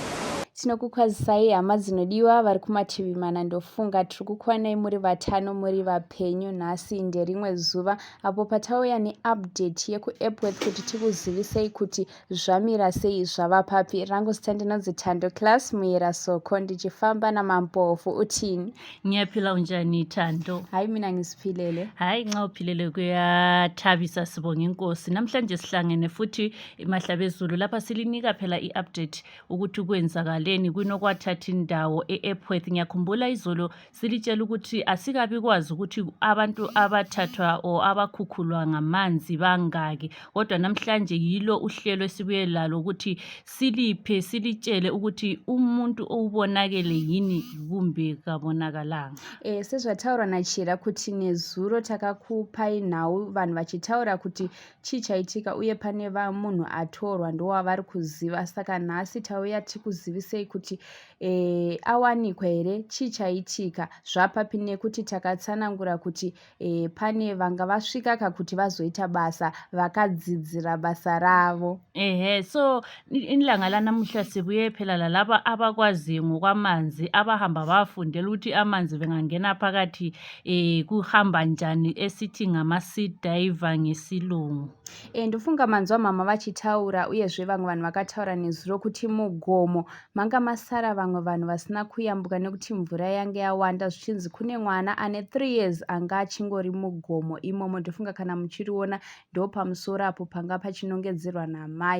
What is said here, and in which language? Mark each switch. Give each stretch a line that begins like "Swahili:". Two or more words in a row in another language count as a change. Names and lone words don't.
Shona: Tinokukwazisai hama dzinodiwa vari kumativi mana ndofunga tiri kukwanai muri vatano muri vapenyu nhasi nderimwe zuva apo patauya neupdate yekuEPWORTH kuti tikuzivisei kuti zvamira sei zvava papi. Rangu zita ndinonzi Thando Class Muyera Soko ndichifamba namampofu utini.
North Ndebele: Ngiyaphila unjani Thando? Hayi mina ngisiphilele. Hayi nxa uphilele kuyathabisa sibonga inkosi. Namhlanje sihlangene futhi emahlabezulu lapha silinika phela iupdate ukuthi kwenzakala kwinokwathatha indawo eEPWORTH. Ngiyakhumbula izolo silitshela ukuthi asikabi kwazi ukuthi abantu abathathwa o abakhukhulwa ngamanzi bangaki, kodwa namhlanje yilo uhlelo esibuye lalo ukuthi siliphe silitshele ukuthi umuntu ubonakele yini kumbe kabonakalanga.
Shona: Sezvataura nachira kuti nezuro takakupai nhau vanhu vachitaura kuti chichaitika uye pane munhu atorwa ndowavari kuziva. Saka nhasi tauya tikuzivisei kuti awanikwa here chichaitika zvapapi nekuti takatsanangura kuti pane vanga vasvika kuti vazoita basa vakadzidzira basa ravo.
North Ndebele: So ilanga lanamuhla sibuye phela lalaba abakwazi ngokwamanzi abahamba bafundela ukuthi amanzi bengangena phakathi kuhamba njani esithi ngama-
English: sea diver
North Ndebele: ngesilungu.
Shona: Ndofunga manzwa mama vachitaura uyezve vamwe vanhu vakataura nezuro kuti mugomo manga masara vamwe vanhu vasina kuyambuka nekuti mvura yange yawanda zvichinzi kune mwana ane 3 years anga achingori mugomo imomo. Ndofunga kana muchiriona ndo pamusoro apo panga pachinongedzerwa namai.